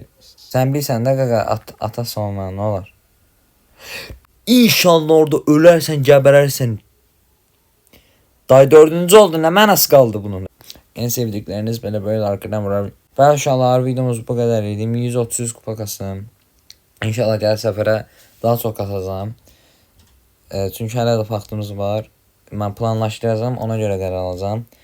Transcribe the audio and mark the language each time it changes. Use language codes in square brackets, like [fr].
[az] Sen bilsən də qaqa ata sonra ne olar? İnşallah orada ölərsən, gəbərərsən. Day 4-cü oldu, nə mənası qaldı bunun? [tr] En sevdikleriniz böyle arkadan vurar. [az] Və inşallah videomuz bu qədər idi. 130 kupa kasım. İnşallah gəl səfərə daha çox kasacağım. Çünki hələ də vaxtımız var. Mən planlaşdıracağım, ona görə qərar alacağım.